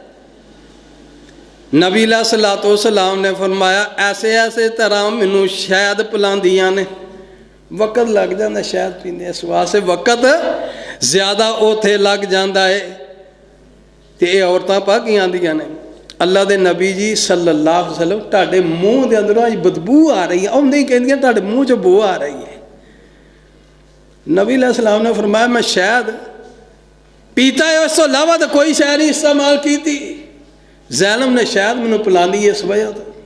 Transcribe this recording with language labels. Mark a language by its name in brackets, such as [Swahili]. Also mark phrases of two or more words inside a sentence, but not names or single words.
[Punjabi] نبی [Arabic] عليه الصلاة والسلام [Punjabi] نے فرمایا ایسے ایسے طرح مینوں شہد پلاندیاں نے، وقت لگ جاتا شہد پیندے، اس واسطے وقت زیادہ اوتھے لگ جاتا ہے. تو یہ عورتاں بھاگیاں آندیاں نے، اللہ دے نبی جی [Arabic] صلى الله عليه وسلم [Punjabi] تہاڈے مونہہ دے اندروں اج بدبو آ رہی ہے، آؤندے ہی کہندیاں تہاڈے مونہہ چوں بو آ رہی ہے. نبی علیہ السلام نے فرمایا میں شہد پیتا ہے، اس توں علاوہ تو کوئی شے نہیں استعمال کی تھی. زینب نے شہد مینوں پلاندی اس وجہ توں.